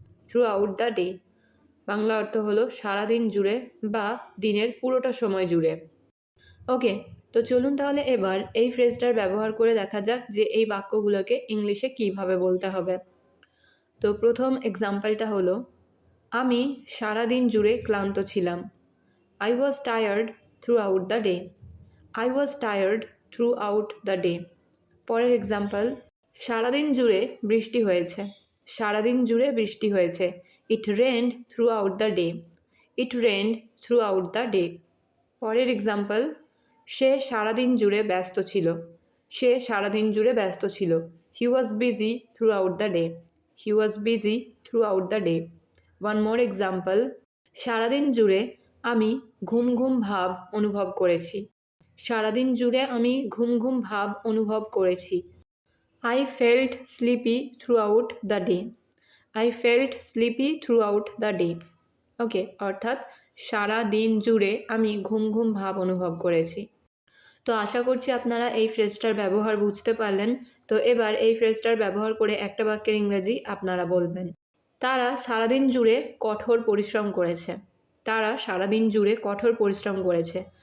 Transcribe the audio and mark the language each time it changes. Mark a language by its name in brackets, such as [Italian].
[Bangla] Through out the day Bangla অর্থ হলো সারাদিন জুড়ে বা দিনের পুরোটা সময় জুড়ে। ওকে, তো চলুন তাহলে এবার এই ফ্রেজটার ব্যবহার করে দেখা যাক যে এই বাক্যগুলোকে ইংলিশে কিভাবে বলতে হবে। তো প্রথম এক্সাম্পলটা হলো আমি সারাদিন জুড়ে ক্লান্ত ছিলাম। [English] I was tired throughout the day. I was tired throughout the day. [Bangla] পরের এক্সাম্পল, সারাদিন জুড়ে বৃষ্টি হয়েছে। সারাদিন জুড়ে বৃষ্টি হয়েছে। [English] It rained throughout the day. It rained throughout the day. [Bangla] পরের এক্সাম্পল, সে সারাদিন জুড়ে ব্যস্ত ছিল। সে সারাদিন জুড়ে ব্যস্ত ছিল। [English] He was busy throughout the day. He was busy throughout the day. One more example, [Bangla] সারাদিন জুড়ে আমি ঘুম ঘুম ভাব অনুভব করেছি। সারাদিন জুড়ে আমি ঘুম ঘুম ভাব অনুভব করেছি। [English] I felt sleepy throughout the day. I felt sleepy throughout the day. [Bangla] ওকে, অর্থাৎ সারা দিন জুড়ে আমি ঘুম ঘুম ভাব অনুভব করেছি। তো আশা করছি আপনারা এই ফ্রেজটার ব্যবহার বুঝতে পারলেন। তো এবার এই ফ্রেজটার ব্যবহার করে একটা বাক্যের ইংরেজি আপনারা বলবেন। তারা সারাদিন জুড়ে কঠোর পরিশ্রম করেছে। তারা সারাদিন জুড়ে কঠোর পরিশ্রম করেছে।